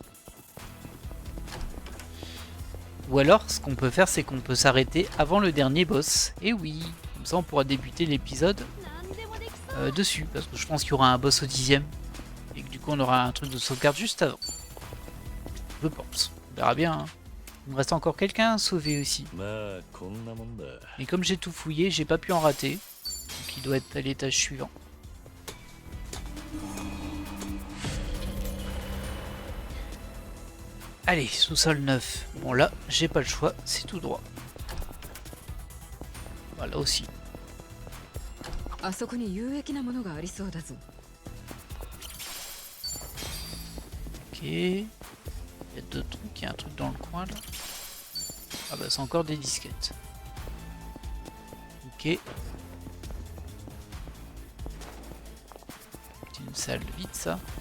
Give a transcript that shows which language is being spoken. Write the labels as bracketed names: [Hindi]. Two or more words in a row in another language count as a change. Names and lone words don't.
[French] Ou alors, ce qu'on peut faire, c'est qu'on peut s'arrêter avant le dernier boss. Et oui, comme ça on pourra débuter l'épisode dessus. Parce que je pense qu'il y aura un boss au 10ème. Et que du coup on aura un truc de sauvegarde juste avant. Je pense. On verra bien, hein. Il me reste encore quelqu'un à sauver aussi. [Japanese] まあこんなもんだ [French] Et comme j'ai tout fouillé, j'ai pas pu en rater. Donc il doit être à l'étage suivant. Allez, sous-sol 9. Bon là, j'ai pas le choix, c'est tout droit. Voilà aussi. [Japanese] あそこに有益なものがありそうだぞ。 [French] Ok. Il y a deux trucs, il y a un truc dans le coin là. Ah bah c'est encore des disquettes. Ok. C'est une salle vide ça.